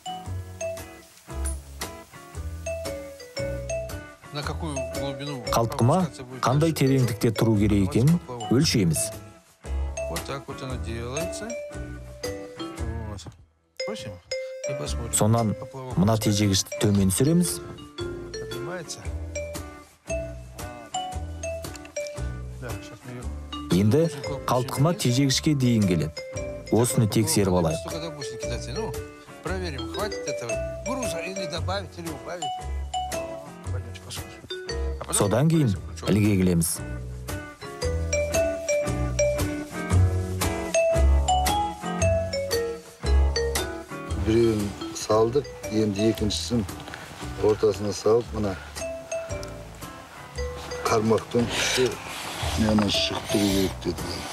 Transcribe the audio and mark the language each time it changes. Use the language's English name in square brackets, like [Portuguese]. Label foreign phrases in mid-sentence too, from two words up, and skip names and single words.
[Russian] На какую глубину? [Kazakh] Қалтқыма қандай тереңдікте тұру керек екенін өлшейміз. [Russian] Вот так вот оно делается. Вот. Бросим и посмотрим. [Kazakh] Сонан мына тежегішті төмен түсіреміз. [Russian] Поднимается. Да, сейчас мы ее... [Kazakh] Енді қалтқыма тежегішке дейін келеді. Осыны тексеріп алайық. [Russian] Столько допустим кидаться. Ну, проверим, хватит этого груза или добавить, или убавить. Пойдемте посмотрим. А потом [Kazakh] Содан кейін крючок. ілге келеміз. Біреуін салдық, енді екіншісін ортасына салып, мына қармақтың күші мені шықтыру керек деді.